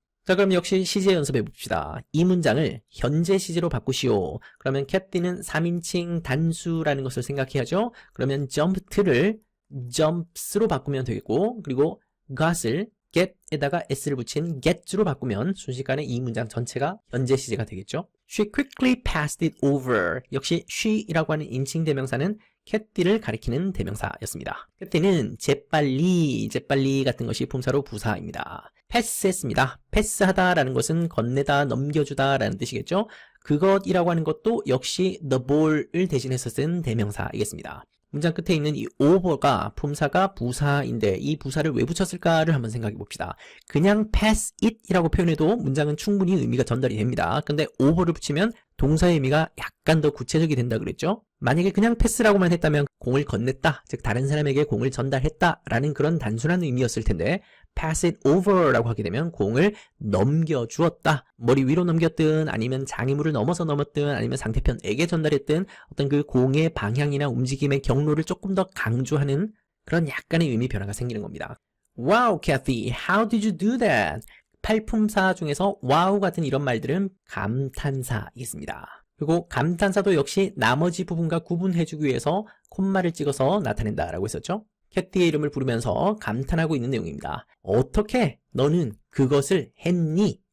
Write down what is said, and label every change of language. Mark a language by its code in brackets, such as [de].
[ko] 자, 그럼 역시 시제 연습해 봅시다. 이 문장을 현재 시제로 바꾸시오. 그러면 Kathy는 3인칭 단수라는 것을 생각해야죠. 그러면 jumped를 jumps로 바꾸면 되겠고, 그리고 got을 get에다가 s를 붙인 gets로 바꾸면 순식간에 이 문장 전체가 현재 시제가 되겠죠. [en] She quickly passed it over. [ko] 역시 she이라고 하는 인칭 대명사는 캐티를 가리키는 대명사였습니다. 캐티는 재빨리 같은 것이 품사로 부사입니다. 패스했습니다. 패스하다라는 것은 건네다, 넘겨주다라는 뜻이겠죠. 그것이라고 하는 것도 역시 [en] the ball [ko] 을 대신해서 쓴 대명사이겠습니다. 문장 끝에 있는 이 over가 품사가 부사인데 이 부사를 왜 붙였을까를 한번 생각해 봅시다. 그냥 [en] pass it [ko] 이라고 표현해도 문장은 충분히 의미가 전달이 됩니다. 근데 over를 붙이면 동사의 의미가 약간 더 구체적이 된다 그랬죠. 만약에 그냥 패스라고만 했다면 공을 건넸다, 즉 다른 사람에게 공을 전달했다 라는 그런 단순한 의미였을 텐데 [en] pass it over [ko] 라고 하게 되면 공을 넘겨주었다, 머리 위로 넘겼든 아니면 장애물을 넘어서 넘었든 아니면 상대편에게 전달했든 어떤 그 공의 방향이나 움직임의 경로를 조금 더 강조하는 그런 약간의 의미 변화가 생기는 겁니다. [en] Wow, Kathy, how did you do that? [ko] 팔품사 중에서 wow 같은 이런 말들은 감탄사이겠습니다. 그리고 감탄사도 역시 나머지 부분과 구분해주기 위해서 콤마를 찍어서 나타낸다라고 했었죠. 캐티의 이름을 부르면서 감탄하고 있는 내용입니다. 어떻게 너는 그것을 했니?